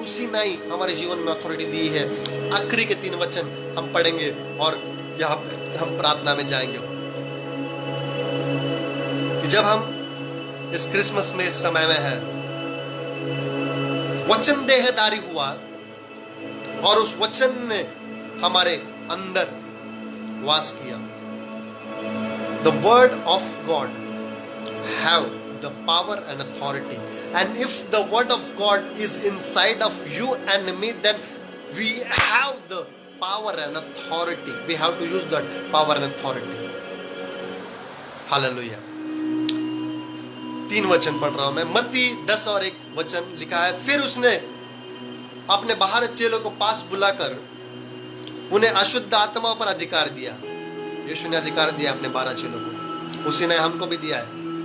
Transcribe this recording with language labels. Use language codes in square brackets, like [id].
[hi] उसी नहीं हमारे जीवन में अथॉरिटी दी है। आखिरी के 3 वचन हम पढ़ेंगे और यहाँ पे हम प्रार्थना में जाएंगे कि जब हम इस क्रिसमस में इस समय में है, वचन देहधारी हुआ और उस वचन ने हमारे अंदर वास किया। [en] The word of God have the power and authority, and if the word of God is inside of you and me, then we have the power and authority. We have to use that power and authority. [hi] Hallelujah. 3 वचन पढ़ रहा हूं मैं। मत्ती 10 और 1 वचन लिखा है, फिर उसने अपने बाहर चेलों को पास बुलाकर उन्हें अशुद्ध आत्माओं पर अधिकार दिया। यीशु ने अधिकार दिया अपने 12 चेलों को, उसी ने हमको भी दिया है।